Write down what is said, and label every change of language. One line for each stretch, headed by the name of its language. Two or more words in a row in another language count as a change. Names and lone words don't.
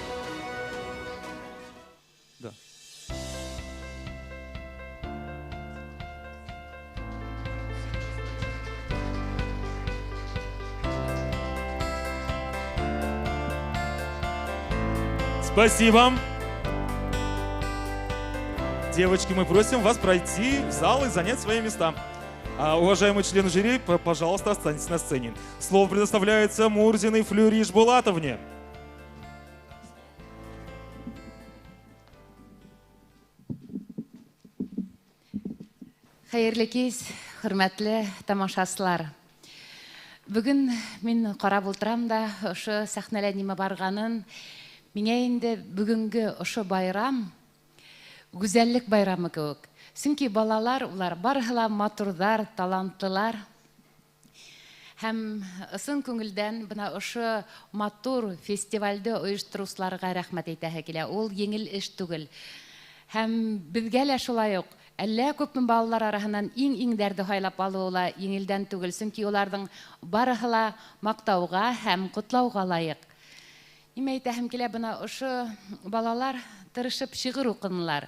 Russian: Да. Спасибо. Девочки, мы просим вас пройти в зал и занять свои места. Уважаемые члены жюри, пожалуйста, останьтесь на сцене. Слово предоставляется Мурзиной Флюриш Булатовне.
Tatar: Хәерле кич, хөрмәтле тамашачылар. Бүген мин карап ултырам да, ошо сәхнәләр нимә барганын, миңа инде бүгенге ошо байрам гүзәллек байрамы кебек. Чөнки балалар, улар барыһы матурдар, талантлылар. Һәм ысын күңелдән бына ошо матур фестивальдә оештыручыларга рәхмәт әйтәһе килә. Ул еңел эш түгел. Һәм безгә лә шулай ук әллә күпме балалар арасыннан иң дәрде хайлап алуыла еңелдән түгел. Чөнки уларның барыһы мактауга һәм котлауга лаек. Нимә әйтәһем килә, бына ошо балалар тырышып шигырь укыдылар.